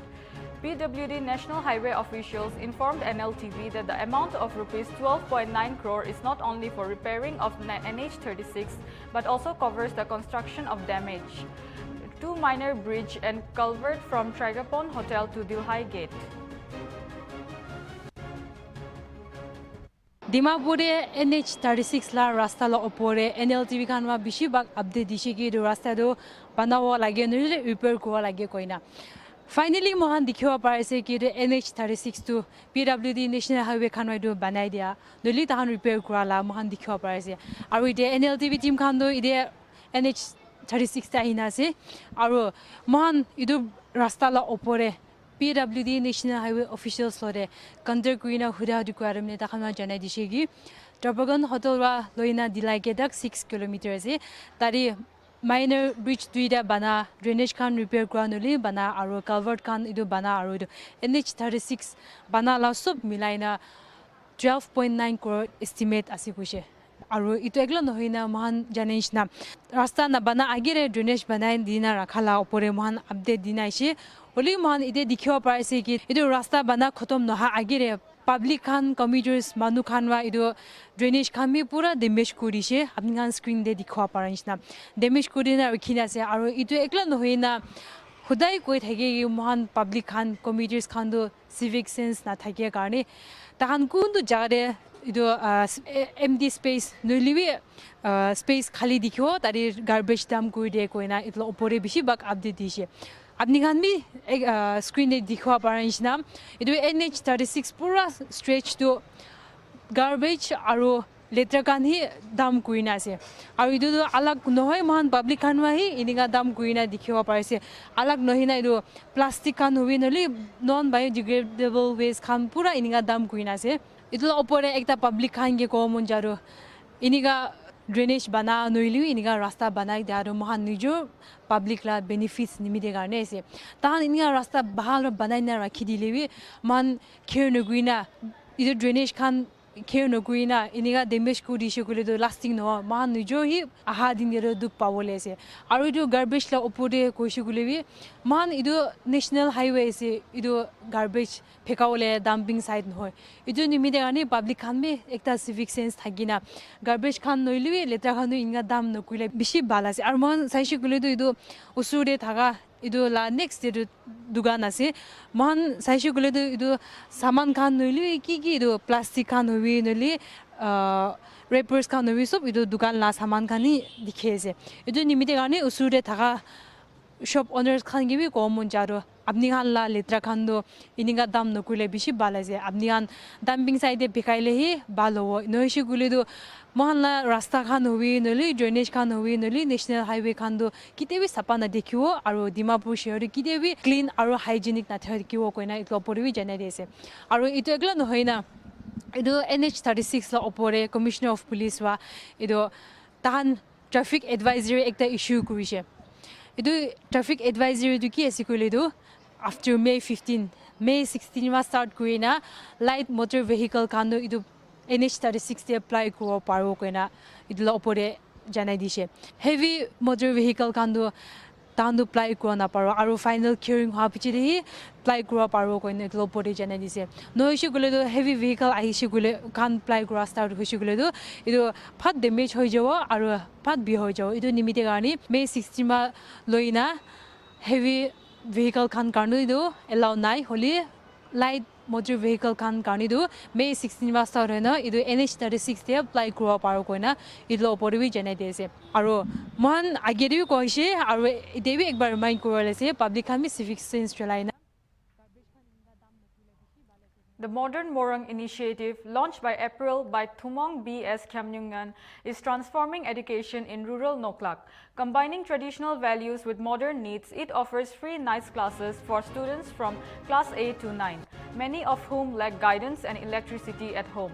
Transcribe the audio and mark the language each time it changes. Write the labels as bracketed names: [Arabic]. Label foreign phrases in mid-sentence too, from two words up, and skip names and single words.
[English] PWD National Highway officials informed Nltv that the amount of Rs 12.9 crore is not only for repairing of NH36 but also covers the construction of damage 2 minor bridge and culvert from Trigapon Hotel to Dilhai Gate. [Naga Pidgin] Dimapure NH36 la rasta la opore Nltv kanwa bishibak update dishigi do rasta do banawa lage nile repair ko lage koina. Finally, mohan dikhiwa parise ki NH36 to PWD National Highway kanwa do banai dia noli tahan repair kura la mohan dikhiwa parise. Aru ide Nltv team kan do ide NH36 ta hina se aru mohan idu rasta la opore PWD National Highway officials lore Kantar Kuina Huda Dukaramne Takama Jana Dishigi Trabagan Hotel Ra Loina Dilaigedak 6 kilometers Tari [English] minor bridge [Naga Pidgin] duida bana drainage kan repair granuli bana aru culvert kan idu bana aru NH36 bana la sub milaina 12.9 crore estimate asikushe aru itu egla nohina mohan janish na rasta na bana agire drainage bana dina rakhala opore mohan update dinaishi Oli mohan ide dikhiwa parise ki idu rasta bana khotom noha agire public khan commuters manu khanwa idu drainage khan mi pura damage kurise apni khan screen de dikhwa paranishna damage kurina rakhina ase aru idu ekla nohina khudai koi thage mohan public khan commuters khan do [English] civic sense [Naga Pidgin] na thage karne tahan kundu jare idu [English] empty space [Naga Pidgin] noliwi space khali dikhyo tari [English] garbage dump [Naga Pidgin] kuide koina itlo opore bishi bak update dishe Apni khan bhi screen de dikhwa paranishna idu NH36 pura stretch to garbage aru letra kan hi dam kuina ase aru idu alag nohoi mohan public khan wa hi ininga dam kuina dikhwa parise alag nohina idu plastic kan hoinoli [English] non biodegradable waste [Naga Pidgin] khan pura ininga dam kuina ase idu opore ekta public khan ge ko mon jaru iniga drainage bana noiliu iniga rasta banai daru mohan nijo public la benefits nimide garne ase tahan iniga rasta bahal banai na rakhi dilewi man care nuguina idu drainage khan care no kuina iniga damage ku dishe kule do lasting no man nijo hi aha din yero duk pawole se aru idu garbage la opode koishi kule bi man idu national highway se idu garbage phekawole [English] dumping site [Naga Pidgin] no idu nimide ani public khan me ekta [English] civic sense [Naga Pidgin] thagina garbage khan noilwi letra khan inga dam no kule bishi bala se aru man saishi kule do idu usure thaga idu la [English] next day [Naga Pidgin] dugan ase man saishi kule do idu saman khan noilwi ki idu plastic khan hobi noli rappers khan hobi sob idu dugan la saman khan ni dikhe ase idu nimite gane usure thaga [English] shop owners [Naga Pidgin] khan gi bi common jaro apni khan la letra khan do ininga dam no kule bishi bala je apni khan dumping side e bikaile hi balo noishi kule do mohalla rasta khan hobi noli drainage khan hobi noli national highway khan do kite bi sapa na dekhiwo aru dimapur shehar kite bi clean aru hygienic na thakiwo koina itlo poribi janai dise aru itu ekla no hoina idu NH36 la opore [English] commissioner of police [Naga Pidgin] wa idu tahan traffic advisory ekta issue kurise idu [English] traffic advisory [Naga Pidgin] du ki asikule do [English] after May 15 May 16 [Naga Pidgin] ma start kuina [English] light motor vehicle [Naga Pidgin] khan do idu NH36 te apply kuro paro koina idla opore janai dise [English] heavy motor vehicle [Naga Pidgin] khan do tandu apply kuro na paro aru [English] final curing [Naga Pidgin] ha pichi hi apply kuro paro koina idla opore janai dise no issue gule do [English] heavy vehicle [Naga Pidgin] aishi gule khan apply kuro start hoishi gule do idu phat damage hoi jawo aru phat bi hoi jawo idu nimite gani May 16 ma loina [English] heavy vehicle [Naga Pidgin] khan karnu idu allow nai holi [English] light motor vehicle [Naga Pidgin] khan karni do May 16 ma start hoina idu NH36 te apply kuro paro koina idlo opore bi janai dise aru man ageri koise aru idebi ekbar remind korole se public khan mi [English] civic sense [Naga Pidgin] chalaina. [English] The Modern Morung initiative, launched by April by Thumong B.S. Khamnyungan, is transforming education in rural Noklak. Combining traditional values with modern needs, it offers free nights classes for students from class A to 9, many of whom lack guidance and electricity at home.